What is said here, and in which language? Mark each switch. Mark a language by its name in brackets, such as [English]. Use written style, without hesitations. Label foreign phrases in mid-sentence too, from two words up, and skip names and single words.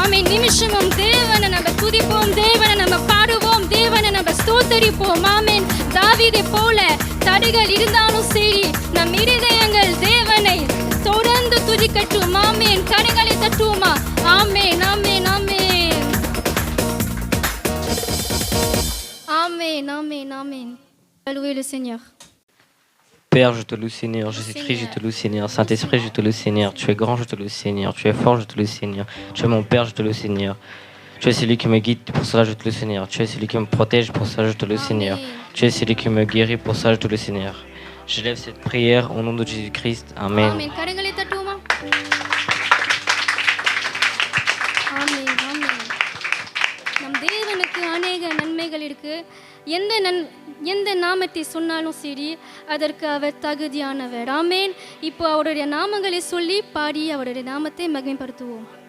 [Tamil] நிமிஷமும் தேவனை நம்ம துதிப்போம், தேவனை நம்ம பாடுவோம், தேவனை நம்ம ஸ்தோத்தரிப்போம். ஆமென். தாவீதை போல தடைகள் இருந்தாலும் சரி, நம் இருதயங்கள் தேவனை தொடர்ந்து துதிக்கட்டும். ஆமென். கரங்களை தட்டுவோமா? ஆமென், ஆமென், ஆமென். [French] Amen, amen, amen. Louez le Seigneur. Père, je te loue, Seigneur. Jésus-Christ, je te loue, Seigneur. Saint-Esprit, je te loue, Seigneur. Tu es grand, je te loue, Seigneur. Tu es fort, je te loue, Seigneur. Tu es mon Père, je te loue, Seigneur. Tu es celui qui me guide, pour cela je te loue, Seigneur. Tu es celui qui me protège, pour cela je te loue, Seigneur. Tu es celui qui me guérit, pour cela je te loue, Seigneur. J'élève cette prière au nom de Jésus-Christ. Amen. [Tamil] Amen. கரங்களை தட்டுவோமா? ஆமென், ஆமென். நம் தேவனுக்கு அநேக நன்மைகள் இருக்கு. எந்த நாமத்தை சொன்னாலும் சரி, அதற்கு அவர் தகுதியானவர். ஆமென். இப்போ அவருடைய நாமங்களை சொல்லி பாடி அவருடைய நாமத்தை மகிமைப்படுத்துவோம்.